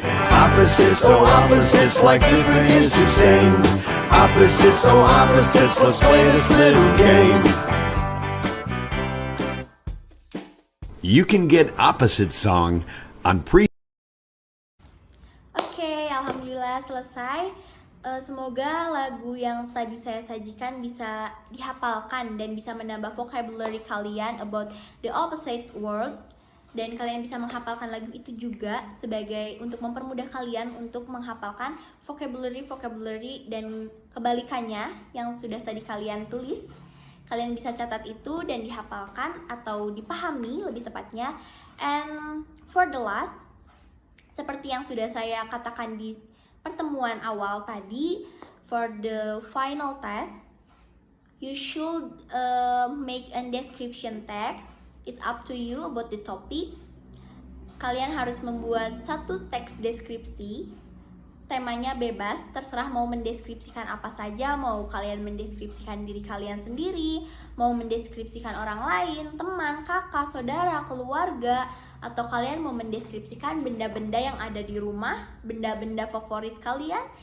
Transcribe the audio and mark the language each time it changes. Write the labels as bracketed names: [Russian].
[English] opposites, oh opposites, like different is to same. Opposites, oh opposites, let's play this little game. You can get Opposite Song on [Indonesian] Oke, alhamdulillah selesai. Semoga lagu yang tadi saya sajikan bisa dihafalkan dan bisa menambah vocabulary kalian [English] about the opposite word, [Indonesian] dan kalian bisa menghafalkan lagu itu juga sebagai untuk mempermudah kalian untuk menghafalkan vocabulary dan kebalikannya yang sudah tadi kalian tulis. Kalian bisa catat itu dan dihafalkan atau dipahami lebih tepatnya. [English] And for the last, [Indonesian] seperti yang sudah saya katakan di pertemuan awal tadi, [English] for the final test, you should make a description text. It's up to you about the topic. [Indonesian] Kalian harus membuat satu teks deskripsi. Temanya bebas, terserah mau mendeskripsikan apa saja. Mau kalian mendeskripsikan diri kalian sendiri, mau mendeskripsikan orang lain, teman, kakak, saudara, keluarga, atau kalian mau mendeskripsikan benda-benda yang ada di rumah, benda-benda favorit kalian.